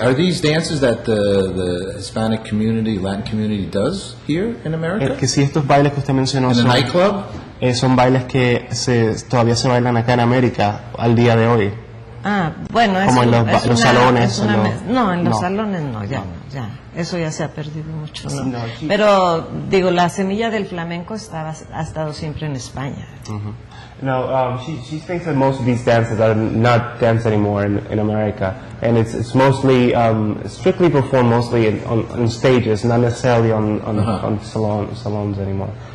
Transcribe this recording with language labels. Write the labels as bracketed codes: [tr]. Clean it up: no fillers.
[en] Are these dances that the Hispanic community, Latin community does here in America? [es] Que si estos bailes que usted mencionó [en] in a nightclub? [es] Son bailes que todavía se bailan acá en América al día de hoy. Bueno, como en los salones. No, en los salones no, ya. Eso ya se ha perdido mucho, ¿no? Pero, digo, la semilla del flamenco ha estado siempre en España. [en] No, she thinks that most of these dances are not danced anymore in America, and it's mostly strictly performed mostly on stages, not necessarily on salons anymore.